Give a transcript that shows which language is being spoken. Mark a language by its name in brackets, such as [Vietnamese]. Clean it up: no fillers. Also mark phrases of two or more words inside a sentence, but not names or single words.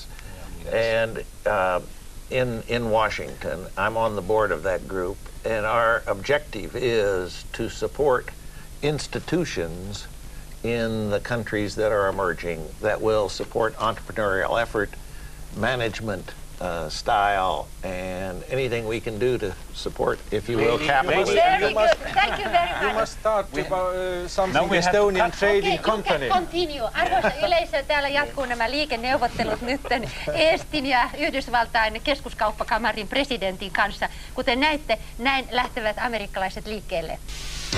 [English] And in Washington, I'm on the board of that group, and our objective is to support institutions in the countries that are emerging that will support entrepreneurial effort, management style, and anything we can do to support, if you will, capitalism. Very good. Thank you very much. You must start something Estonian trading company. You can continue. [Finnish] Arvoisa yleisö, täällä jatkuu nämä liikenneuvottelut nytten Eestin ja Yhdysvaltain keskuskauppakamarin presidentin kanssa. Kuten näette, näin lähtevät amerikkalaiset liikkeelle.